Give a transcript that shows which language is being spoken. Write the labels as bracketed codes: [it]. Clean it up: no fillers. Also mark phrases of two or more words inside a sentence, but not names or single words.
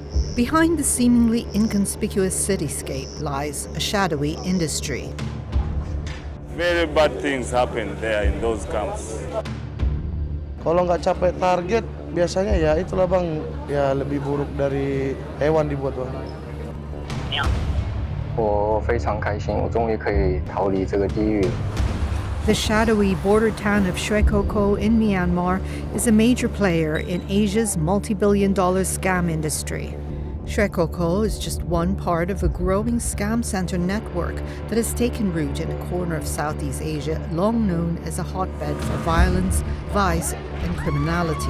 [en] Behind the seemingly inconspicuous cityscape lies a shadowy industry. Very bad things happen there in those camps. [id] Kalau nggak capai target, biasanya ya itulah bang, ya lebih buruk dari hewan dibuat bang. [zh] 我非常开心，我终于可以逃离这个地狱。 [en] The shadowy border town of Shrekoko in Myanmar is a major player in Asia's multi-billion-dollar scam industry. Shrekoko is just one part of a growing scam center network that has taken root in a corner of Southeast Asia long known as a hotbed for violence, vice, and criminality.